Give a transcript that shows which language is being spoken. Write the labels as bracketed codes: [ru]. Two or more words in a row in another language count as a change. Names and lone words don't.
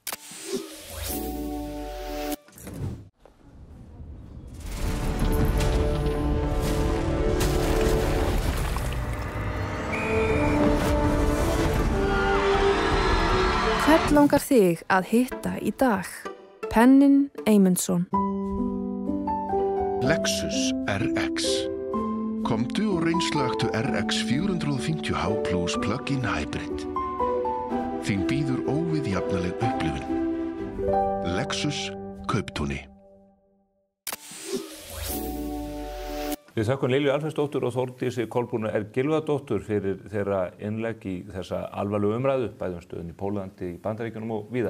[is] Hvern langar þig að hitta í dag? Pennin Eymundsson. Lexus RX. Komdu og reynslögtu RX 450h Plus [en] plug-in hybrid. [is] Þín býður óviðjafnaleg upplifun. Lexus Kauptúni. Við þökkum Lilju Alfreðsdóttur og Þórdísi Kolbrúnu Gylfadóttur fyrir þeirra innlegg í þessa alvarlegu umræðu, bæði stöðun í Pólandi, í Bandaríkjunum og víðar.